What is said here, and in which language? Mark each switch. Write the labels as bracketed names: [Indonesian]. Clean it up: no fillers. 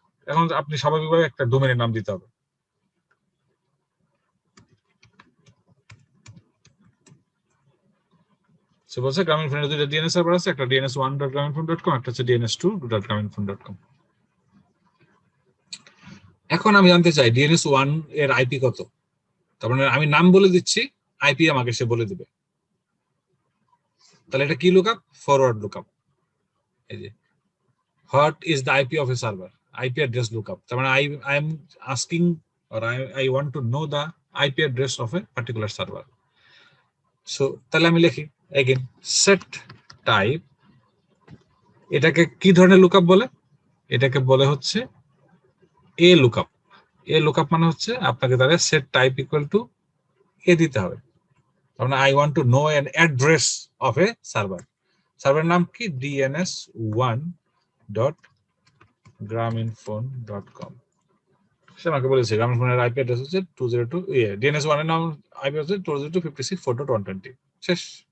[Bangla] এখন আপনি স্বাভাবিকভাবে একটা ডোমেনের নাম দিতে হবে, সে বলছে গ্রামীণ ফোনের দুইটা ডিএনএস সার্ভার আছে, একটা dns1.graminphone.com, একটা হচ্ছে dns2.graminphone.com। এখন আমি জানতে চাই dns1 এর IP কত, তার মানে আমি নাম বলে দিচ্ছি, IP আমাকে সে বলে দিবে, তাহলে এটা কি লুকআপ, ফরওয়ার্ড লুকআপ। এই যে [English] what is the IP of a server, IP address lookup, [Bangla] তার মানে [English] I am asking or I want to know the IP address of a particular server. [Bangla] So তাহলে আমি লিখি again set type, এটাকে কি ধরনের লুকআপ বলে, এটাকে বলে হচ্ছে এ লুকআপ। এ লুকআপ মানে হচ্ছে আপনাকে তাহলে set type equal to এ দিতে হবে, তার মানে [English] I want to know an address of a server, [Bangla] server নাম কি dns1.graminphone.com, সে আমাকে বলেছে গ্রামীণফোনের IP অ্যাড্রেস হচ্ছে 202, dns1 এর নাম IP হচ্ছে 202.56.4.120, শেষ।